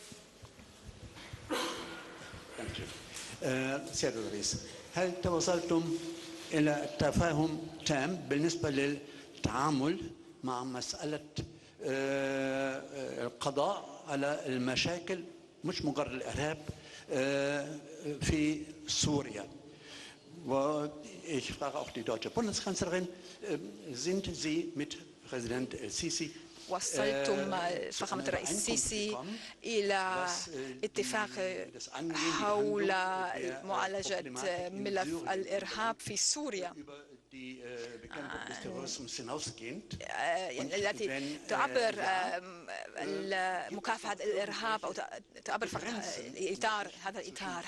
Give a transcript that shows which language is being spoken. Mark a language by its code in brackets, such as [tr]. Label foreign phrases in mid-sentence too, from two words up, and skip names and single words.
[ar] سيادة الرئيس، هل توصلتم إلى تفاهم تام بالنسبة للتعامل مع مسألة القضاء على المشاكل مش مجرد الإرهاب في سوريا؟ [de] Ich frage auch die deutsche Bundeskanzlerin, sind Sie mit Präsident el-Sisi [ar] وصلتم فخامة الرئيس السيسي إلى اتفاق حول معالجة ملف الإرهاب في سوريا التي تعبر مكافحة الإرهاب أو تعبر إطار هذا الإطار؟